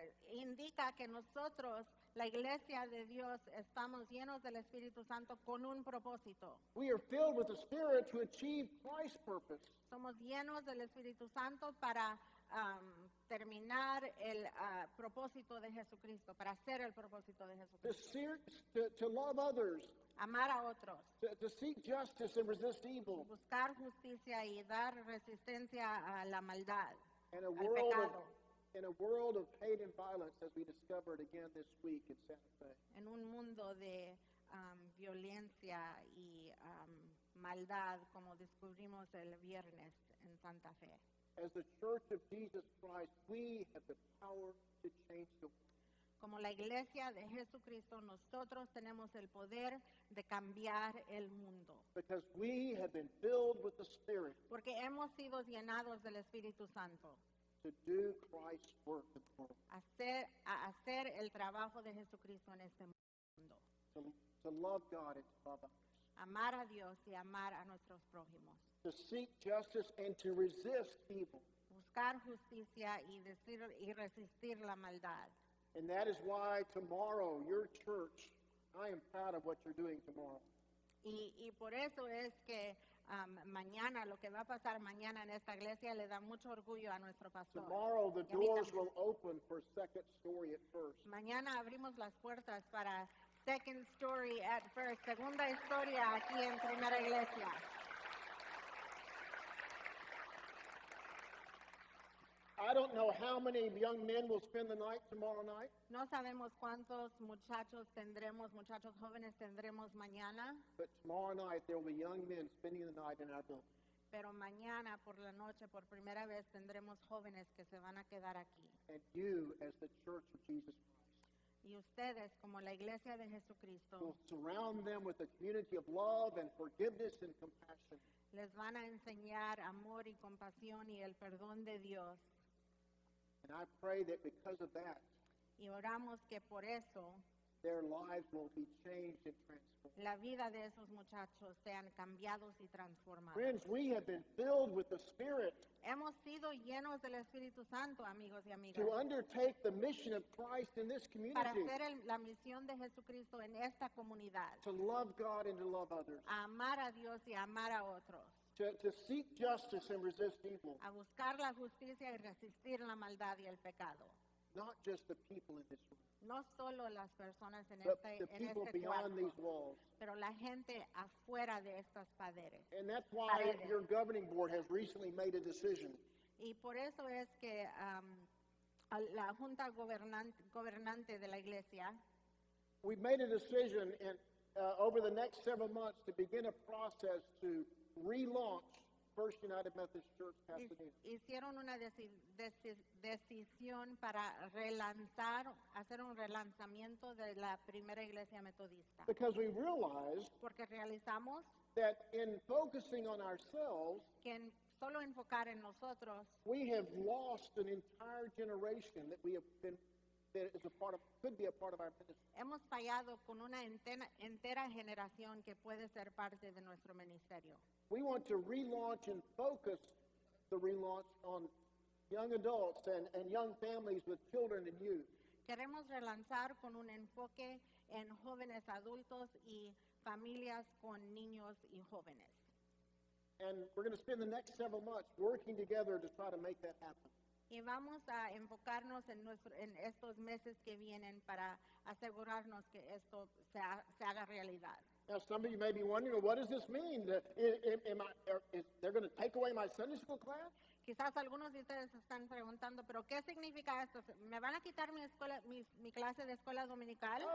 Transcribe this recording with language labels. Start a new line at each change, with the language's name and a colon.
Spanish: Indica que nosotros, la iglesia de Dios, estamos llenos del Espíritu Santo con un propósito.
English: We are filled with the Spirit to achieve Christ's purpose.
Spanish: Somos llenos del Espíritu Santo para terminar el propósito de Jesucristo, para hacer el propósito de Jesucristo.
English: To love others,
Spanish: Amar a otros,
English: to seek justice and resist evil.
Spanish: buscar justicia y dar resistencia a la maldad,
English: In a
Spanish: al
English: world
Spanish: pecado.
English: in a world of hate and violence, as we discovered again this week in Santa Fe.
Spanish: En un mundo de violencia y maldad, como descubrimos el viernes en Santa Fe.
English: As the Church of Jesus Christ, we have the power to change the world.
Spanish: Como la iglesia de Jesucristo, nosotros tenemos el poder de cambiar el mundo,
English: Because we have been filled with the Spirit
Spanish: porque hemos sido llenados del Espíritu Santo
English: to do Christ's work in the world.
Spanish: a hacer el trabajo de Jesucristo en este mundo.
English: To love God and to love others.
Spanish: Amar a Dios y amar a nuestros prójimos.
English: To seek justice and to resist evil.
Spanish: Buscar justicia y resistir la maldad.
English: And that is why tomorrow, your church, I am proud of what you're doing tomorrow.
Spanish: Y por eso es que mañana, lo que va a pasar mañana en esta iglesia le da mucho orgullo a nuestro pastor.
English: Tomorrow, the
Spanish: Y a mí
English: doors
Spanish: también.
English: will open for Second Story at First.
Spanish: Mañana abrimos las puertas para Second Story at First, segunda historia aquí en Primera Iglesia.
English: I don't know how many young men will spend the night tomorrow night,
Spanish: No sabemos cuántos muchachos jóvenes tendremos mañana,
English: but tomorrow night there will be young men spending the night in our building.
Spanish: pero mañana por la noche, por primera vez, tendremos jóvenes que se van a quedar aquí.
English: And you, as the church of Jesus Christ,
Spanish: Y ustedes, como la iglesia de Jesucristo,
English: will surround them with a community of love and forgiveness and compassion.
Spanish: les van a enseñar amor y compasión y el perdón de Dios.
English: And I pray that because of that,
Spanish: Y oramos que por eso
English: their lives will be changed and transformed.
Spanish: la vida de esos muchachos sean cambiados y transformados.
English: Friends, we have been filled with the Spirit
Spanish: Hemos sido llenos del Espíritu Santo, amigos y amigas,
English: to undertake the mission of Christ in this
Spanish: para
English: community,
Spanish: hacer la misión de Jesucristo en esta comunidad,
English: to love God and to love others,
Spanish: a amar a Dios y a amar a otros,
English: to seek justice and resist evil,
Spanish: a buscar la justicia y resistir la maldad y el pecado.
English: not just the people in this room,
Spanish: No solo las personas en
English: but
Spanish: este,
English: the
Spanish: en
English: people
Spanish: este
English: beyond these
Spanish: cuarto,
English: walls.
Spanish: pero la gente afuera de estas paredes.
English: And that's why
Spanish: Paredes.
English: your governing board has recently made a decision
Spanish: Y por eso es que la Junta Gobernante de la Iglesia
English: we've made a decision over the next several months to begin a process to relaunch First United Methodist Church Pasadena.
Spanish: hicieron una decisión para hacer un relanzamiento de la primera iglesia metodista.
English: Because we realized
Spanish: Porque realizamos
English: that in focusing on ourselves,
Spanish: que en solo enfocar en nosotros,
English: we have lost an entire generation that we have been that is a part of could be a part of our ministry.
Spanish: hemos fallado con una entera generación que puede ser parte de nuestro ministerio.
English: We want to relaunch and focus the relaunch on young adults and young families with children and youth.
Spanish: Queremos relanzar con un enfoque en jóvenes adultos y familias con niños y jóvenes.
English: And we're going to spend the next several months working together to try to make that happen.
Spanish: Y vamos a enfocarnos en estos meses que vienen para asegurarnos que esto se haga realidad.
English: Now, some of you may be wondering, well, what does this mean? They're going to take away my Sunday school class?
Spanish: Quizás algunos de ustedes están preguntando, pero ¿qué significa esto? ¿Me van a quitar mi clase de escuela dominical?